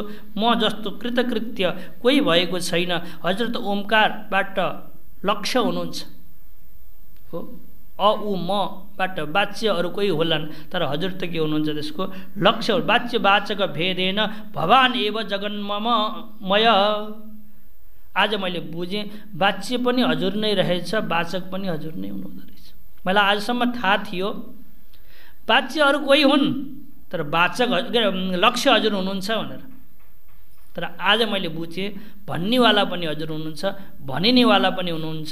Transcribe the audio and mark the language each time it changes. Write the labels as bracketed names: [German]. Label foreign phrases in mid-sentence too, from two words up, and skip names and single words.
[Nepali] म जस्तो कृतकृत्य कोही भएको छैन। हजुर त ओमकारबाट लक्ष्य हुनुहुन्छ हो, अ उ मबाट वाच्य अरू कोही होलान्, तर हजुर त के हुनुहुन्छ त्यसको लक्ष्य। [Sanskrit] वाच्य वाचक भेदेन भवान एव जगन्मय। [Nepali] आज मैले बुझेँ वाच्य पनि हजुर नै रहेछ, वाचक पनि हजुर नै हुनुहुँदो रहेछ। मलाई आजसम्म थाहा थियो वाच्य अरू कोही हुन् तर वाचक लक्ष्य हजुर हुनुहुन्छ भनेर, तर आज मैले बुझेँ भन्नेवाला पनि हजुर हुनुहुन्छ, भनिनेवाला पनि हुनुहुन्छ।